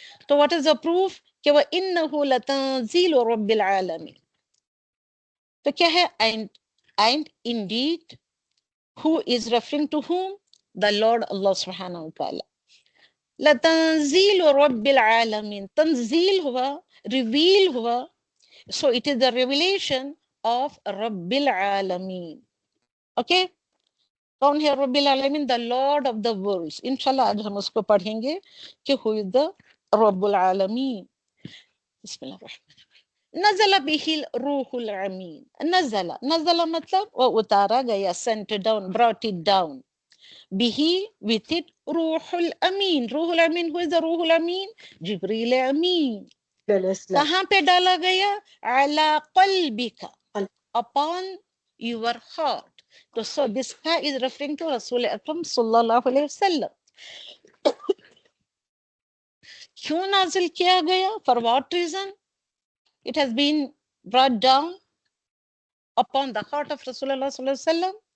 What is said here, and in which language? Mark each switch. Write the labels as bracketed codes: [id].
[ur] تو [en] what is the proof [ur] کہ وہ [ar] انہ لتنزیل رب العالمین. [ur] تو کیا ہے؟ [en] And indeed who is referring to whom? The Lord Allah subhanahu wa ta'ala. [ar] لتنزیل رب العالمین، [ur] تنزیل ہوا، ریویل ہوا. [en] So it is the revelation of رب العالمین. [ur] اوکے، کون ہے رب العالمین؟ [en] The lord of the worlds. [ur] انشاءاللہ آج ہم اس کو پڑھیں گے کہ [en] who is the [ur] رب العالمین. [ar] بسم اللہ الرحمن الرحیم. نزل به الروح الامین. [ur] نزل مطلب وہ اتارا گیا، [en] sent down, brought it down. [ur] به [en] with it [ur] روح الامین. روح الامین، [en] who is the [ur] روح الامین؟ جبریل امین. کہاں پہ ڈالا گیا؟ [ar] علی قلبک، [en] upon your heart. تو so this is referring to رسول اکرم صلی اللہ علیہ وسلم. [ur] کیوں نازل کیا گیا؟ [en] For what reason it has been brought down upon the heart of Rasulullah sallallahu alaihi wasallam?